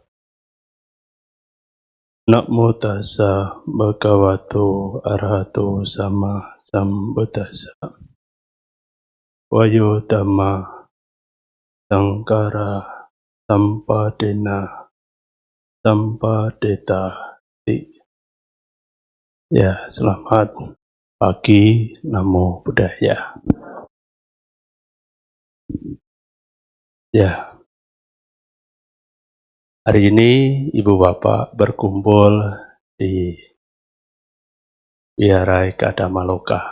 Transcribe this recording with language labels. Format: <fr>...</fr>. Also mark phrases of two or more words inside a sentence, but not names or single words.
<pi>Namo tassa bhagavato arahato sama sambuddhassa. Wayo dhamma sangkara sampadena sampadetati.</pi> <id>Ya, selamat pagi,</id> <pi>Namo Buddhaya.</pi> <id>Ya, hari ini Ibu Bapak berkumpul di Wihara Eka Dhamma Loka.</id>